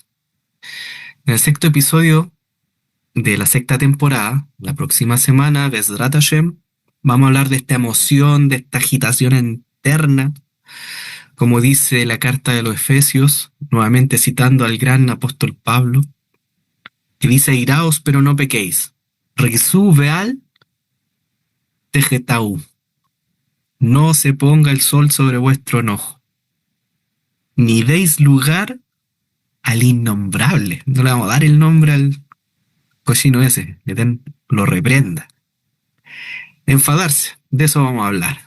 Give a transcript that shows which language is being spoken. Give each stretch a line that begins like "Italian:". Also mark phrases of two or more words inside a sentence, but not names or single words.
Spanish: En el sexto episodio de la sexta temporada, la próxima semana,
Hebrew: Bezrat Hashem,
Spanish: vamos a hablar de esta emoción, de esta agitación interna, como dice la carta de los Efesios, nuevamente citando al gran apóstol Pablo, que dice: iraos pero no pequéis,
Hebrew: Rizú veal tejetau,
Spanish: no se ponga el sol sobre vuestro enojo, ni deis lugar al innombrable. No le vamos a dar el nombre al cochino ese, que lo reprenda. Enfadarse, de eso vamos a hablar.